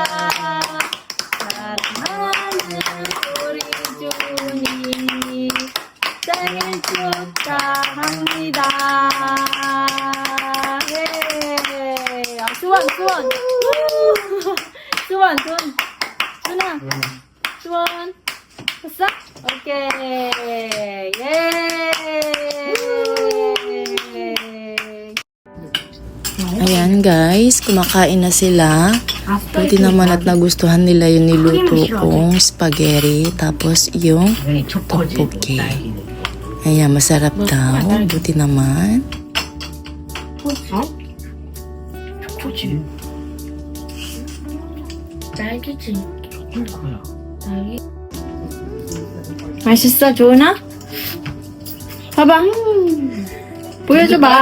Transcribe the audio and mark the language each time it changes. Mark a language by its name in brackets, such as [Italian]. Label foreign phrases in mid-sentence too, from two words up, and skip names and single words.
[Korean] 사랑하는 우리 주원이 생일 축하합니다. 예. 아, 주원. 주원. 준아. 주원. 됐어? 오케이. 예. [Filipino] Ayan guys, kumakain na sila. Buti naman at nagustuhan nila yung niluto kong spaghetti, tapos yung tteokbokki. Ayan, masarap daw. Buti naman. [Korean] 맛있어, 주원아? 봐봐. 보여줘봐.